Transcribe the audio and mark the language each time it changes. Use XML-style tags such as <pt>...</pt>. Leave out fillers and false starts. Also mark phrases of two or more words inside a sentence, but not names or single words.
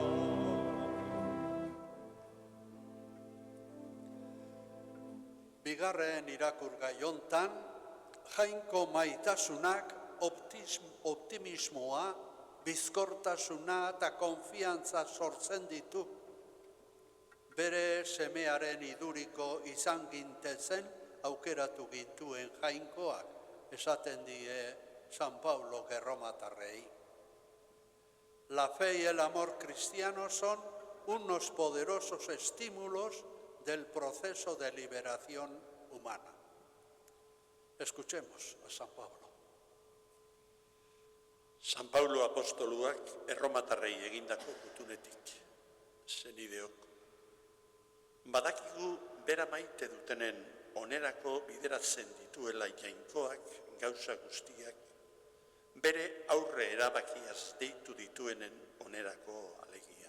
<eu>Bigarren irakurgai hontan, jainko maitasunak optimismoa, bizkortasuna eta konfiantza sortzen ditu. Bere semearen iduriko izan gintezen aukeratu gintuen jainkoak, esaten die San Pablo erromatarrei.</eu> <es>La fe y el amor cristiano son unos poderosos estímulos del proceso de liberación humana. Escuchemos a San Pablo.</es> <eu>San Paulo apostoluak erromatarrei egindako gutunetik, zenideok. Badakigu bera maite dutenen onerako bideratzen dituela jainkoak gauza guztiak, bere aurre erabakiaz deitu dituenen onerako alegia.</eu>